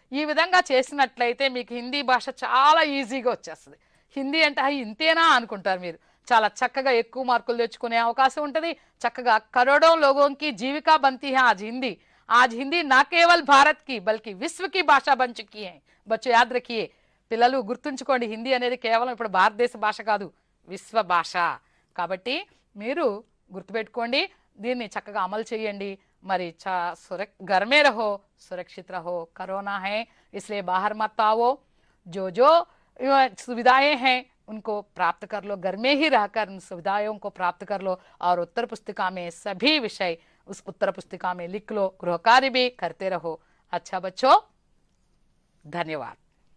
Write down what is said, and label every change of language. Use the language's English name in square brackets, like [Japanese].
[Telugu] ఈ విధంగా చేసినట్లయితే మీకు హిందీ భాష చాలా ఈజీగా వచ్చేస్తుంది. హిందీ అంటే ఇంతేనా అనుకుంటారు మీరు. చాలా చక్కగా ఎక్కువ మార్కులు తెచ్చుకునే అవకాశం ఉంటుంది. చక్కగా [Hindi] కరోड़ों लोगों की जीविका बनती है आज हिंदी ना केवल भारत की बल्कि विश्व की भाषा बन चुकी है. बच्चों याद रखिए, [Telugu] పిల్లలు గుర్తుంచుకోండి, హిందీ అనేది కేవలం ఇప్పుడు భారతదేశ భాష కాదు, విశ్వ భాష. కాబట్టి మీరు గుర్తుపెట్టుకోండి, దీన్ని చక్కగా అమలు చేయండి. [Hindi] మరి घर में रहो, सुरक्षित रहो, कोरोना है इसलिए बाहर मत आओ. जो सुविधाएं हैं उनको प्राप्त कर लो, घर में ही रहकर उन सुविधाओं को प्राप्त कर लो. और उत्तर पुस्तिका में सभी विषय उस उत्तर पुस्तिका में लिख लो, गृह कार्य भी करते रहो. अच्छा बच्चों, धन्यवाद.